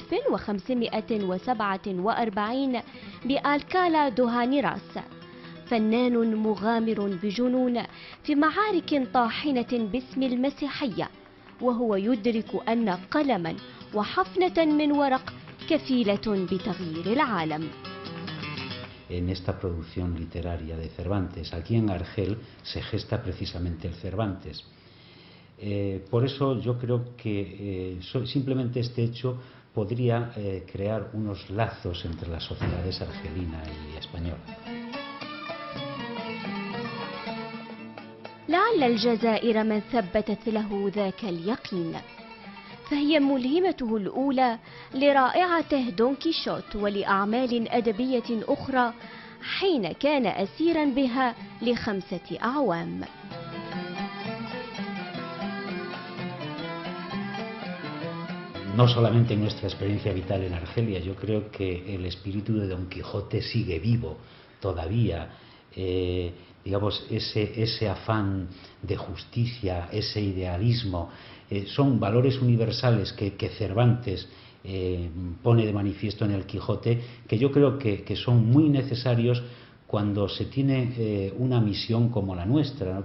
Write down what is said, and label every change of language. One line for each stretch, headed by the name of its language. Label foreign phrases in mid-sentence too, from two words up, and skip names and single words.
Arabic: 1547 بألكالا دو هانيراس، فنان مغامر بجنون في معارك طاحنة باسم المسيحية، وهو يدرك أن قلما وحفنة من ورق كفيلة بتغيير العالم.
Spanish: En esta producción literaria de Cervantes, aquí en Argel se gesta precisamente el Cervantes. Por eso yo creo que simplemente este hecho podría crear unos lazos entre las sociedades argelina y española.
Arabic: لعل الجزائر من ثبتت له ذاك اليقين، فهي ملهمته الأولى لرائعته دون كيشوت ولأعمال أدبية أخرى حين كان أسيرا بها ل5 أعوام.
Spanish: No solamente en nuestra experiencia vital en Argelia, yo creo que el espíritu de Don Quijote sigue vivo todavía. Digamos, ese afán de justicia, ese idealismo, son valores universales que Cervantes pone de manifiesto en el Quijote, que yo creo que son muy necesarios cuando se tiene una misión como la nuestra, ¿no?